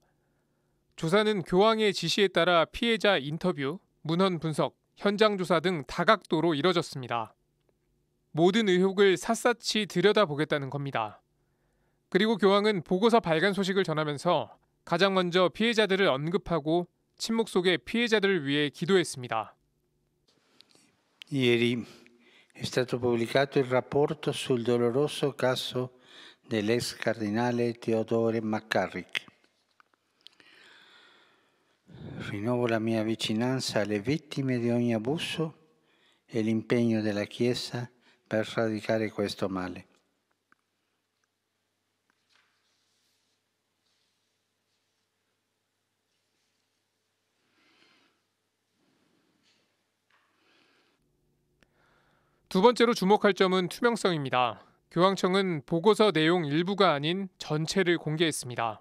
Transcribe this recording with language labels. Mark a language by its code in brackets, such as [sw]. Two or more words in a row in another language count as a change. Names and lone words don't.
[ko] 조사는 교황의 지시에 따라 피해자 인터뷰, 문헌 분석, 현장 조사 등 다각도로 이뤄졌습니다. 모든 의혹을 샅샅이 들여다보겠다는 겁니다. 그리고 교황은 보고서 발간 소식을 전하면서 가장 먼저 피해자들을 언급하고 침묵 속에 피해자들을 위해 기도했습니다. [it] Ieri è stato pubblicato il rapporto sul doloroso caso dell'ex cardinale Theodore McCarrick. Rinnovo la mia vicinanza alle vittime di ogni abuso e l'impegno della Chiesa per sradicare questo male. [ko] 두 번째로 주목할 점은 투명성입니다. 교황청은 보고서 내용 일부가 아닌 전체를 공개했습니다.